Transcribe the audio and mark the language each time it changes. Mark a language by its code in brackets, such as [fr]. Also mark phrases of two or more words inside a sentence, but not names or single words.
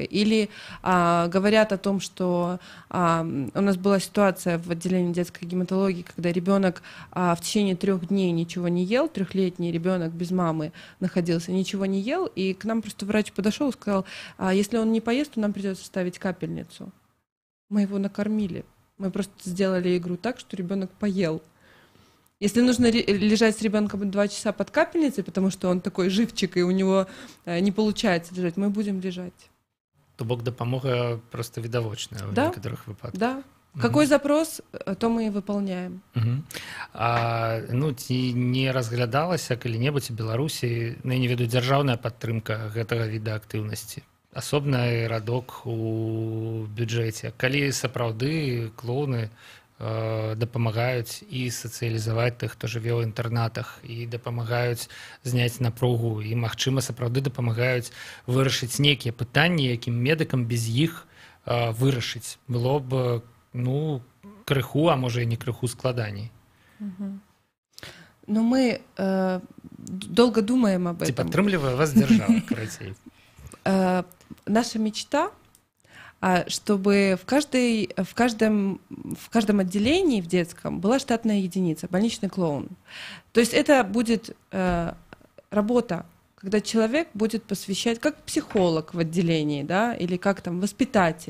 [ru] Или говорят о том, что у нас была ситуация в отделении детской гематологии, когда ребенок в течение 3 дней ничего не ел, 3-летний ребенок без мамы находился, ничего не ел, и к нам просто врач подошел и сказал: если он не поест, то нам придется ставить капельницу. Мы его накормили. Мы просто сделали игру так, что ребенок поел. Если нужно лежать с ребенком 2 часа под капельницей, потому что он такой живчик, и у него не получается лежать, мы будем лежать. [be] То бок дапамога просто відавочная [ru] в некоторых [be] выпадках. [ru] Да. Какой запрос, то мы и выполняем. [be] Ну, ці не разглядалася калі-небудзь у Беларусі, ну, я не ведаю, дзяржаўная падтрымка гэтага віда актыўнасці? Асобны радок у бюджэце. Калі сапраўды клоуны дапамагаюць і сацыялізаваць тых, хто жыве ў інтэрнатах, і дапамагаюць зняць напругу, і, магчыма, сапраўды дапамагаюць вырашыць нейкія пытанні, якім медыкам без іх вырашыць было б, ну, крыху, а можа і не крыху складаней. Ну, [ru] мы долго думаем об этом. [be] Ці падтрымлівае вас дзяржава, карацей? [ru] Наша мечта, чтобы в каждом отделении в детском была штатная единица, больничный клоун. То есть это будет работа, когда человек будет посвящать, как психолог в отделении, да, или как там воспитатель.